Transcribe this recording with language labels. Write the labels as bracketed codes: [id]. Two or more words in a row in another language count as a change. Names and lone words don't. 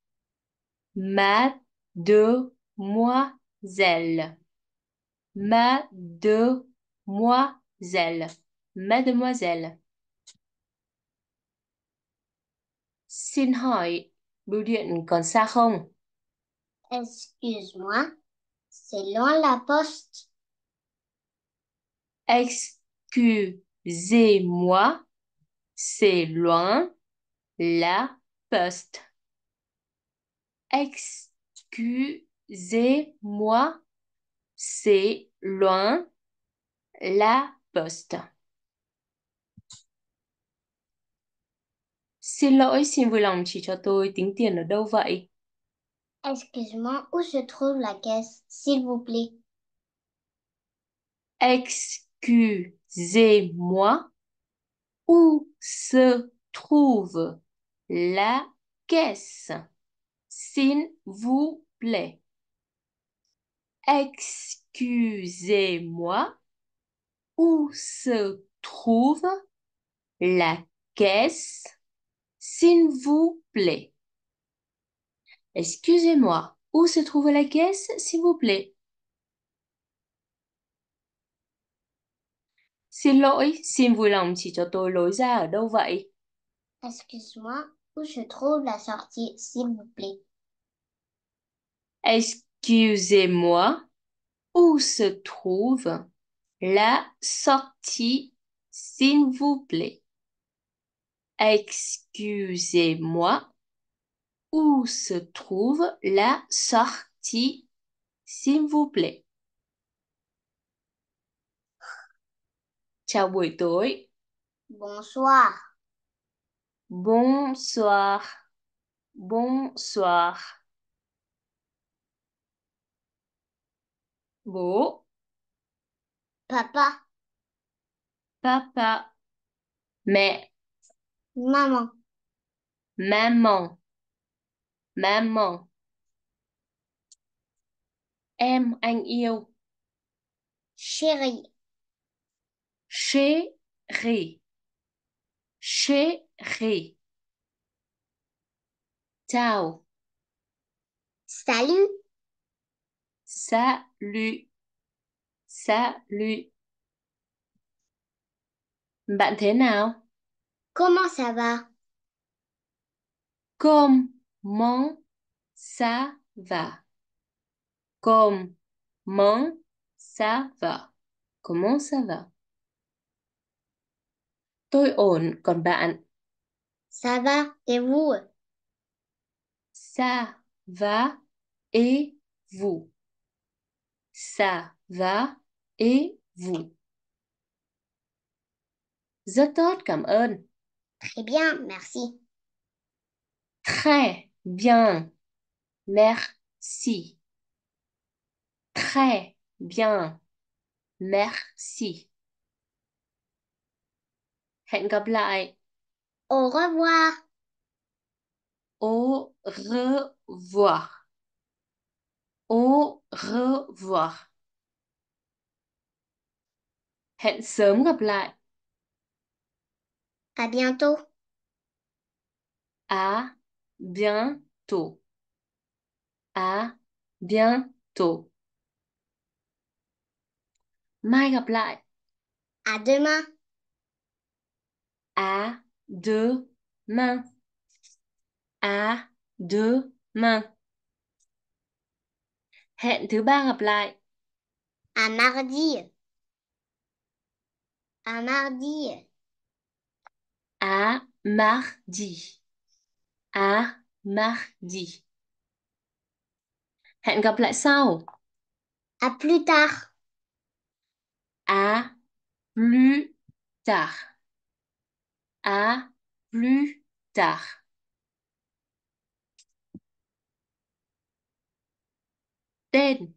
[fr] Mademoiselle. Mademoiselle. Mademoiselle. [vi] Xin hỏi, bưu điện còn xa không? [fr] Excuse-moi. C'est loin la poste. Excusez-moi, c'est loin la poste. Excusez-moi, c'est loin la poste. [vi] Xin lỗi, xin vui lòng chỉ cho tôi tính tiền ở đâu vậy? [fr] Excuse-moi, où se trouve la caisse, s'il vous plaît? Excusez-moi, Où se trouve la caisse? S'il vous plaît. Excusez-moi, où se trouve la caisse? S'il vous plaît. Excusez-moi, où se trouve la caisse, s'il vous plaît? [vi] Xin lỗi, xin vui lòng chỉ cho tôi lối ra ở đâu vậy? [fr] Excuse-moi, où se trouve la sortie, s'il vous plaît? Excusez-moi, où se trouve la sortie, s'il vous plaît? Excusez-moi, où se trouve la sortie, s'il vous plaît? [vi] Chào buổi tối. [fr] Bonsoir. Bonsoir. Bonsoir. [vi] Bố, [fr] Papa, papa, mẹ, maman, maman, maman. [vi] Em anh yêu. [fr] chérie, Chérie. Chérie. Ciao. salut, Salut. Salut. [vi] Bạn thế nào? [fr] comment ça va? Comment ça va? Comment ça va? Comment ça va? [vi] Tôi ổn, còn bạn? [fr] Ça va, et vous? Ça va et vous? Ça va et vous? [vi] Rất tốt, cảm ơn. [fr] Très bien, merci. Très bien, merci. Très bien, merci. [vi] Hẹn gặp lại. [fr] Au revoir. Au revoir. Au revoir. [vi] Hẹn sớm gặp lại. [fr] À bientôt. À bientôt. À bientôt. [vi] Mai gặp lại. [fr] À demain. À demain. À demain. [vi] Hẹn thứ ba gặp lại. [fr] À mardi. À mardi. À mardi. À mardi. [vi] Hẹn gặp lại sau. [fr] À plus tard. À plus tard. À plus tard. [vi] Tên.